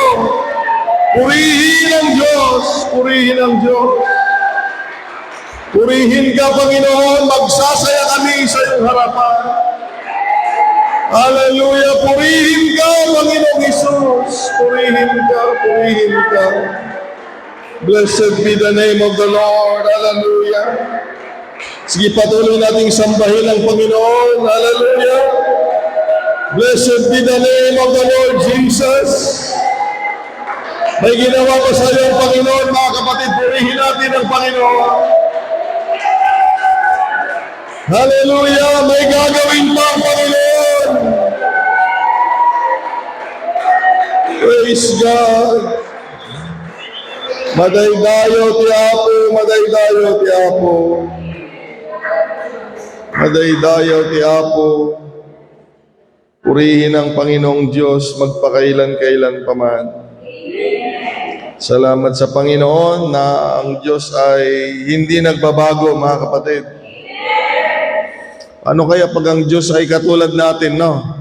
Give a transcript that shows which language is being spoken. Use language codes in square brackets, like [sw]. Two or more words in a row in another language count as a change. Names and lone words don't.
[tl] Purihin ang Diyos. Purihin ang Diyos. Purihin ka, Panginoon. Magsasaya kami sa iyong harapan. Hallelujah. Purihin ka, Panginoong Isus. Purihin ka. Purihin ka. [en] Blessed be the name of the Lord. [tl] Hallelujah. Sige, patuloy nating sambahin ang Panginoon. [en] Hallelujah. Blessed be the name of the Lord Jesus. [tl] May ginawa ko sa iyo ang Panginoon, mga kapatid. Purihin natin ang Panginoon. Hallelujah. May gagawin pa ang Panginoon. [en] Praise God. [ilo] Madaydayo ti Apo, madaydayo ti Apo. Madaydayo ti Apo. [tl] Purihin ang Panginoong Diyos magpakailan-kailan paman. Salamat sa Panginoon na ang Diyos ay hindi nagbabago, mga kapatid. Ano kaya pag ang Diyos ay katulad natin, no?